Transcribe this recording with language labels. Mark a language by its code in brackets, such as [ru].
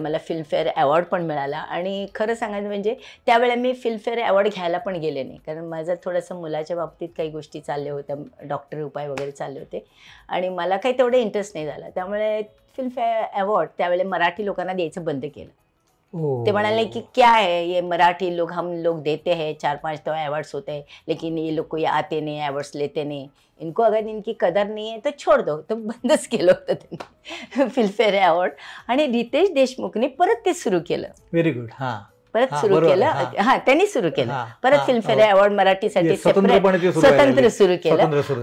[mr] मला Filmfare award पण मिळाला. आणि खरं सांगायचं म्हणजे त्यावेळेला मी फिल्मफेअर अवॉर्ड घ्यायला पण गेले नाही. कारण माझं थोडंसं मुलाच्या बाबतीत काही गोष्टी चालल्या होत्या, डॉक्टर उपाय वगैरे चालले होते आणि मला काही तेवढं इंटरेस्ट नाही झाला. त्यामुळे फिल्मफेअर अवॉर्ड त्यावेळेला मराठी लोकांना द्यायचं बंद केलं. ते म्हणाले कि [hi] क्या है ये मराठी लोग, हम लोग देते हैं 4-5 तो अवार्ड्स होते हैं लेकिन ये लोग कोई आते नहीं, अवार्ड्स लेते नहीं, इनको अगर इनकी कदर नहीं है तो छोड़ दो. [mr] तो बंदच केलं होतं त्यांनी फिल्मफेअर अवॉर्ड. आणि रितेश देशमुखने परत ते सुरू केलं. [en] Very good. हां, [mr] परत सुरू केलं. हां, त्यांनी सुरू केलं परत फिल्मफेअर अवॉर्ड मराठीसाठी स्वतंत्र सुरू केलं.